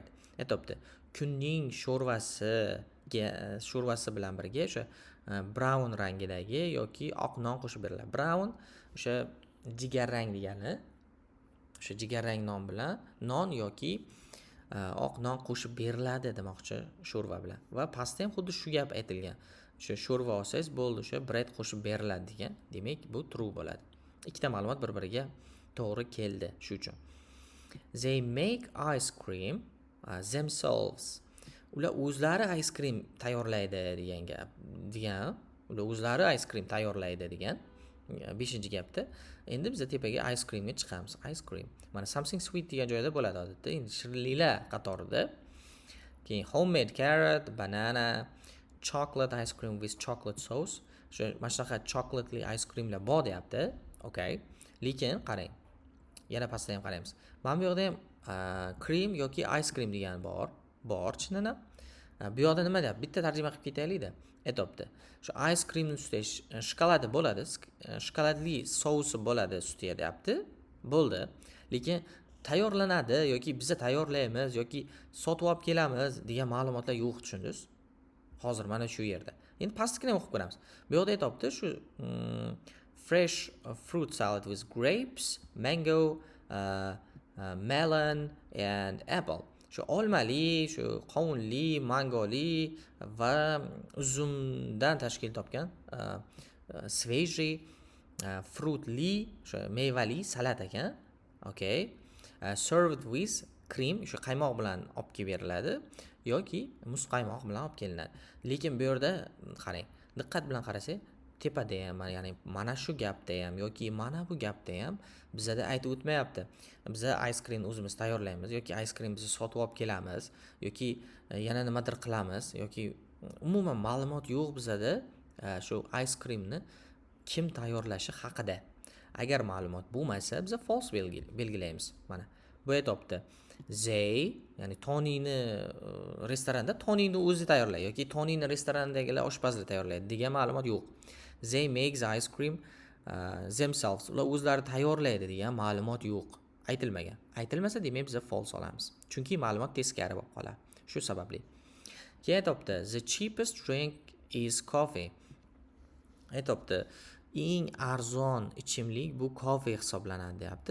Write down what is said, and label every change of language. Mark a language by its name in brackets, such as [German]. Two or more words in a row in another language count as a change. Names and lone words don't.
[Uzbek] Aytibdi. Kunning sho'rvasi bilan birga o'sha brown rangidagi yoki oq non qo'shib beriladi. Brown o'sha jigarrang degani. O'sha jigarrang non bilan non yoki oq non qo'shib beriladi demoqchi sho'rva bilan. Va pastda ham xuddi shu gap aytilgan. O'sha sho'rva olsangiz bo'ldi, o'sha bread qo'shib beriladi degan. Demak, bu true bo'ladi. Ikkita ma'lumot bir-biriga to'g'ri keldi shu uchun. [English] They make ice cream themselves. [Uzbek] Ular o'zlari [English] ice cream [Uzbek] tayyorlaydi degan gap. Ular o'zlari [English] ice cream [Uzbek] tayyorlaydi degan 5-gapda. Endi biz tepaga [English] ice creamga [Uzbek] chiqamiz. [English] Ice cream. [Uzbek] Mana [English] something sweet [Uzbek] degan joyda bo'ladi odatda. Endi shirinliklar qatorida. [English] Keyin homemade carrot, banana, chocolate ice cream with chocolate sauce. [Uzbek] Shu mana shunaqa [English] chocolately ice creamlar [Uzbek] bor deyapti. Okay. Lekin qarang. Yana pastda ham qaraymiz. Mana bu yoqda ham cream yoki [English] ice cream [Uzbek] degan bor chindan. Bu yoqda nima deyapti? Bitta tarjima qilib ketaylik-da. Aytibdi. Shu [English] ice cream [Uzbek] ustida shokoladi bo'ladi, shokoladli sousi bo'ladi ustiga deyapti. Bo'ldi. Lekin tayyorlanadi yoki biz tayyorlaymiz yoki sotib olib kelamiz degan ma'lumotlar yo'q, tushundingiz? Hozir mana shu yerda. Endi pastgina o'qib ko'ramiz. Bu yoqda aytibdi shu [English] fresh fruit salad with grapes, mango, melon and apple. [Uzbek] Shu olmali, shu qovunli, mangoli va uzumdan tashkil topgan svejiy fruitli, shu mevali salat ekan. Okay. [English] Served with cream, [Uzbek] shu qaymoq bilan olib kelib beriladi yoki muz qaymoq bilan olib kelinadi. Lekin bu yerda qarang, diqqat bilan qarasak, tepada ham, ya'ni mana shu gapda ham yoki mana bu gapda ham bizda aytib o'tmayapti. Biz [English] ice cream [Uzbek] o'zimiz tayyorlaymiz yoki [English] ice cream [Uzbek] biz sotib olib kelamiz yoki yana nimadir qilamiz yoki umuman ma'lumot yo'q bizda shu [English] ice creamni [Uzbek] kim tayyorlashi haqida. Agar ma'lumot bo'lmasa, biz false belgilaymiz. Mana bu aytibdi. They, ya'ni Tonyni restoranda Tonyni o'zi tayyorlaydi yoki Tonyni restorandagilar oshpazlar tayyorlaydi degan ma'lumot yo'q. [English] They make the ice cream themselves. [Uzbek] Ular o'zlari tayyorlaydi degan ma'lumot yo'q. Aytilmagan. Aytilmasa, demak biz false olamiz. Chunki ma'lumot teskari bo'lib qoladi. Shu sababli. Keyin aytibdi, [English] the cheapest drink is coffee. [Uzbek] Aytibdi, eng arzon ichimlik bu kofe hisoblanadi deyapti.